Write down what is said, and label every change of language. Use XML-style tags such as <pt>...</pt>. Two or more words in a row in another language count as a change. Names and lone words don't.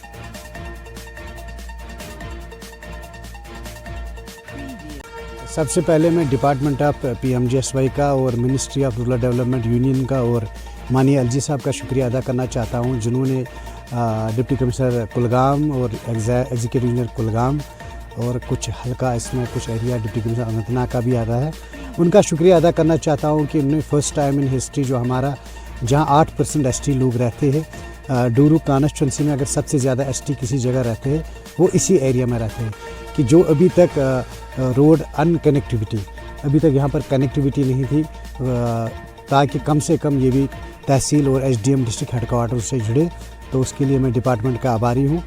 <ur>سب سے پہلے میں</ur> <en>department of</en> <ur>PMGSY کا اور</ur> <en>ministry of rural development union</en> <ur>کا اور مانی LG صاحب کا شکریہ ادا کرنا چاہتا ہوں, جنہوں نے</ur> <en>deputy commissioner</en> <ur>کلگام اور</ur> <en>executive engineer</en> <ur>کلگام اور کچھ حلقہ اس میں کچھ ایریا</ur> <en>deputy commissioner</en> <ur>اننت ناگ کا بھی آتا ہے, ان کا شکریہ ادا کرنا چاہتا ہوں کہ انہوں نے</ur> <en>first time in history</en> <ur>جو ہمارا جہاں 8% ST لوگ رہتے ہیں, ڈورو کانسٹیچوئنسی میں اگر سب سے زیادہ ST کسی جگہ رہتے ہیں وہ اسی ایریا میں رہتے ہیں, کہ جو ابھی تک</ur> <en>road connectivity</en> <ur>ابھی تک یہاں پر کنیکٹیویٹی نہیں تھی, تاکہ کم سے کم یہ بھی تحصیل اور SDM</ur> <en>district headquarter</en> <ur>سے جڑے, تو اس کے لیے میں ڈپارٹمنٹ کا آباری ہوں.</ur>